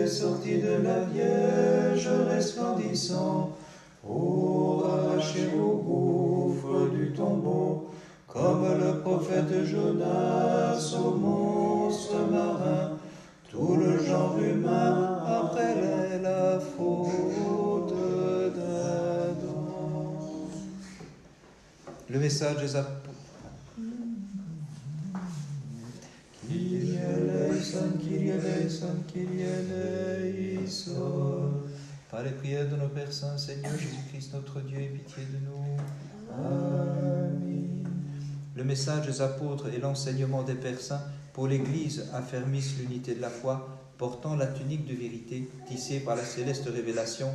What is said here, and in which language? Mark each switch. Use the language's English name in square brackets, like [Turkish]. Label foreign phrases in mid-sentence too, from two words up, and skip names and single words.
[French] sorti de la Vierge resplendissant, pour arracher au gouffre du tombeau, comme le prophète Jonas au monstre marin, tout le genre humain après la faute d'Adam. Le message des apôtres. [Greek] Κύριε ἐλέησον, Κύριε ἐλέησον, Κύριε ἐλέησον. [French] Par les prières de nos Pères Saints, Seigneur Jésus-Christ, notre Dieu, aie pitié de nous. Amen. Le message des apôtres et l'enseignement des Pères Saints pour l'Église affermissent l'unité de la foi, portant la tunique de vérité tissée par la céleste révélation.